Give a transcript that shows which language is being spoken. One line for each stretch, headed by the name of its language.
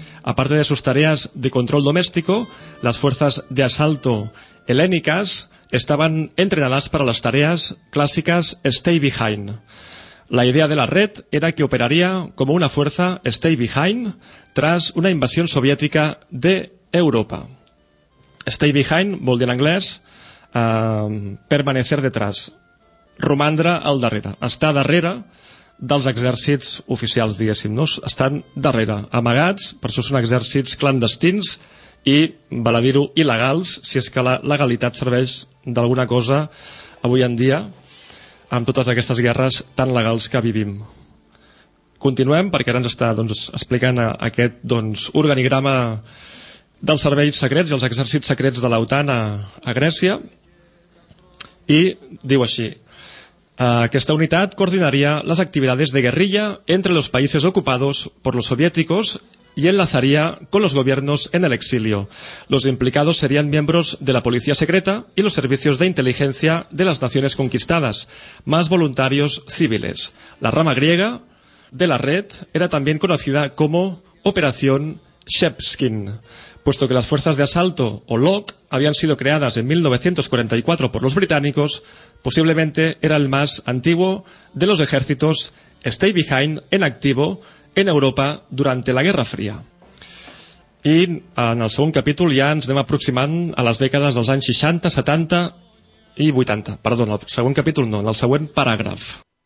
Spanish: Aparte de sus tareas de control doméstico, las fuerzas de asalto helénicas estaban entrenadas para las tareas clásicas Stay Behind. La idea de la red era que operaría como una fuerza Stay Behind tras una invasión soviética de Europa.
Catalan: Stay Behind vol dir en anglès
Spanish: permanecer detrás,
Catalan: romandre al darrere, estar darrere dels exèrcits oficials, diguéssim, no? Estan darrere, amagats, per això són exèrcits clandestins i, val a dir-ho, il·legals, si és que la legalitat serveix d'alguna cosa avui en dia amb totes aquestes guerres tan legals que vivim. Continuem, perquè ara ens està doncs, explicant aquest doncs, organigrama dels serveis secrets i els exèrcits secrets de l'OTAN a Grècia, i diu així: aquesta unitat coordinaria les activitats de guerrilla entre els països ocupats per els soviètics i
Spanish: enlazaria con los gobiernos en el exilio. Los implicados serían miembros de la policía secreta y los servicios de inteligencia de las naciones conquistadas, más voluntarios civiles. La rama griega de la red era también conocida como Operación Shepskin, puesto que las fuerzas de asalto, o LOC, habían sido creadas en 1944 por los británicos, posiblemente era el más antiguo de los ejércitos Stay Behind en activo en Europa durante la Guerra Fría.
Catalan: I en el segon capítol ja ens anem aproximant a les dècades dels anys 60, 70 i 80. Perdó, en el segon capítol no, en el següent paràgraf.